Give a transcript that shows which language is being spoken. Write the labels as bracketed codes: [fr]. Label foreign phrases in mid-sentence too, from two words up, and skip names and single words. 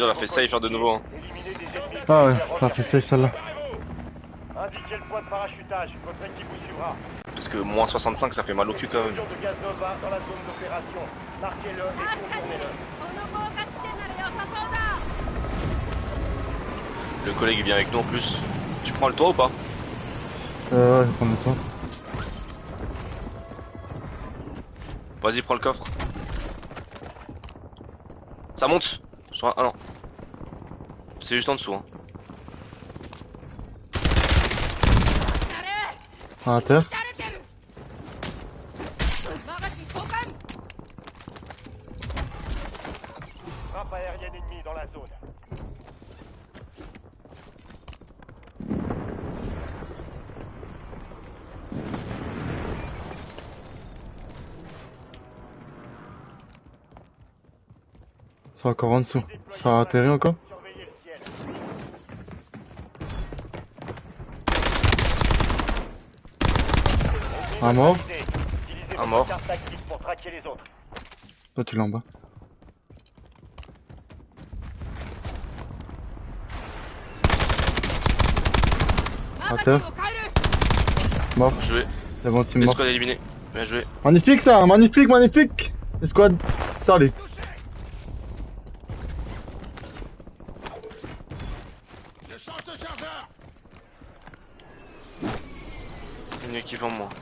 [fr] On a fait safe hein, de nouveau. Hein. Éliminez des ennemis. Ah ouais, militaires ça a fait recherchés. safe celle-là. Indiquez le point de parachutage. Votre équipe vous suivra. Parce que moins 65 ça fait mal au cul quand même. Explosion de gaz Nova dans la zone d'opération. Marquez-le et [ja] 確かに [fr] contournez-le. [ja] この豪華地点なら良さそうだ。 [fr] Le collègue il vient avec nous en plus. Tu prends le toit ou pas? Ouais, je vais prendre le temps. Vas-y prends le coffre. Ça monte. Ah non. C'est juste en dessous hein. [ja] あれ [fr] Ah, à terre. [ja] 撃たれてる。マガジン交換。 [fr] Frappe aérienne ennemie dans la zone. C'est encore en dessous. Ça a atterri encore. Surveillez le ciel. Un mort. Utilisez Un votre mort. carte tactique pour traquer les autres. Toi tu l'as en bas. À [ja] マガジン [fr] terre. [ja] を変える。 [fr] Mort. Bien joué. C'est bon, team mort. L'escouade éliminée. Bien joué. Magnifique ça, magnifique, magnifique. Escouade. Salut. Je change de chargeur. Une équipe en moins.